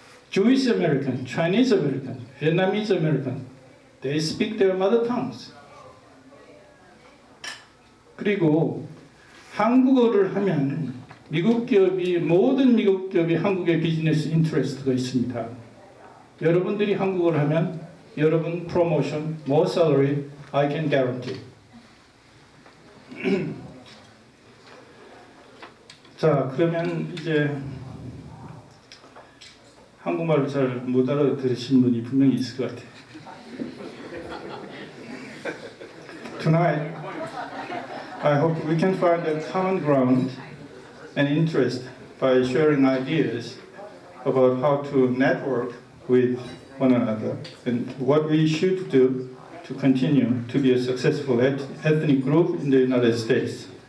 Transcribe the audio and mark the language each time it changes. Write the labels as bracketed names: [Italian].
[English] Jewish American, Chinese American, Vietnamese American, they speak their mother tongues. [Korean] 그리고 한국어를 하면 모든 미국 기업이 한국에 비즈니스 인트레스트가 있습니다. 여러분들이 한국어를 하면 여러분 프로모션, [English] more salary, I can guarantee. [Korean] 자, 그러면 이제 한국말을 잘 못 알아들으신 분이 분명히 있을 것 같아요. [English] Tonight, I hope we can find a common ground and interest by sharing ideas about how to network with one another and what we should do to continue to be a successful ethnic group in the United States.